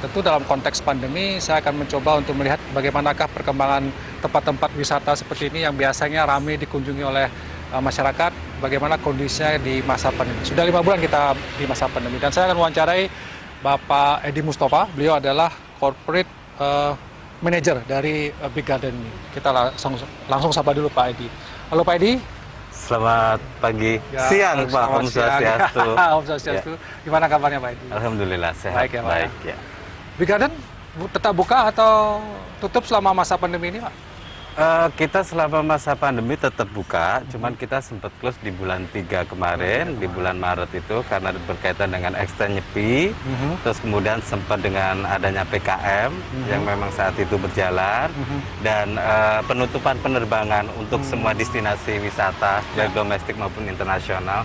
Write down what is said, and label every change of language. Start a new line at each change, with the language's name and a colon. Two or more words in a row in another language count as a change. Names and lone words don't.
Indonesian: Tentu dalam konteks pandemi, saya akan mencoba untuk melihat bagaimanakah perkembangan tempat-tempat wisata seperti ini yang biasanya ramai dikunjungi oleh masyarakat, bagaimana kondisinya di masa pandemi. Sudah 5 bulan kita di masa pandemi, dan saya akan wawancarai Bapak Edi Mustafa. Beliau adalah
English: corporate manager
Indonesian: dari Big Garden ini. Kita langsung sapa dulu Pak Edi. Halo Pak Edi. Selamat pagi, siang Pak.
Sanskrit: Om Swastiastu. Om Swastiastu.
Indonesian: Gimana kabarnya Pak Edi? Alhamdulillah sehat. Baik ya Pak. Baik, ya. Big Garden tetap buka atau tutup selama masa pandemi ini Pak? Kita selama masa pandemi tetap buka, cuman kita sempat close di bulan 3 kemarin, di bulan Maret itu karena berkaitan dengan extend nyepi, terus kemudian sempat dengan adanya PKM yang memang saat itu berjalan, dan penutupan penerbangan untuk semua destinasi wisata, baik domestik maupun internasional.